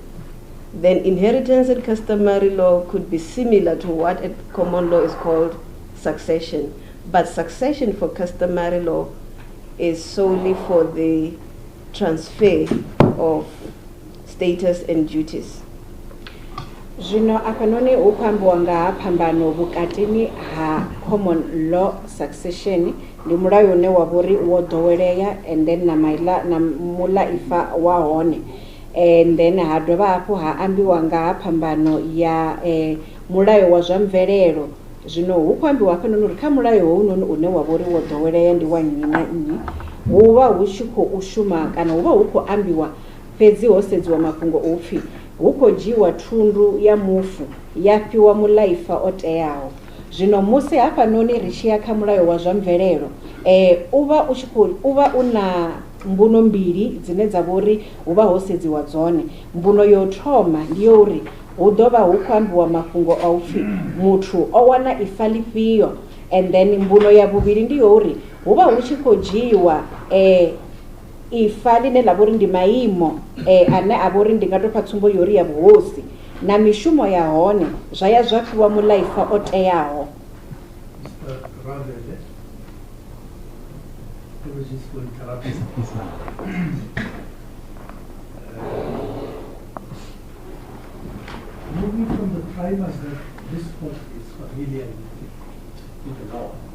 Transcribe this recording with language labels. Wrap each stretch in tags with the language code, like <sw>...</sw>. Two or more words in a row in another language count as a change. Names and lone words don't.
<en>Then inheritance and customary law could be similar to what a common law is called succession. But succession for customary law is solely for the transfer of status and duties.</en> <ve>Zvino apanoni upambo nga phambano vhukatini ha</ve> <en>common law succession</en> <ve>ndi mulayo une wa vhori wo doweleya</ve> <en>and then</en> <ve>na mulaifa wa hone,</ve> <en>and then</en> <ve>ha dovha hafhu ha ambiwa nga phambano ya mulayo wa zwa mvelelo. Zwino hu khou ambiwa hafhanoni uri kha mulayo hounoni une wa vhori wo doweleya ndi wa nnyi na nnyi, hu vha hu tshi khou shuma kana hu vha hu khou ambiwa fhedzi ho sedziwa mafhungo o pfhi hu khou dzhiiwa thundu ya mufu ya fhiwa mulaifa o teaho. Zwino musi hafhanoni ri tshi ya kha mulayo wa zwa mvelelo, u vha u na mbuno mbili dzine dza vhori hu vha ho sedziwa dzone. Mbuno yo thoma ndi yo uri hu ḓo vha hu khou ambiwa mafhungo a u pfhi muthu o wana ifa ḽifhio,</ve> <en>and then</en> <ve>mbuno ya vhuvhili ndi yo uri hu vha hu tshi khou dzhiiwa ifa line la vhori ndi maimo ane a vhori ndi nga tou pha tsumbo yori ya vhuhosi na mishumo ya hone zwa ya zwa fhiwa mulaifa o teaho.</ve> <en>Moving from the premise that this court is familiar with the law,</en>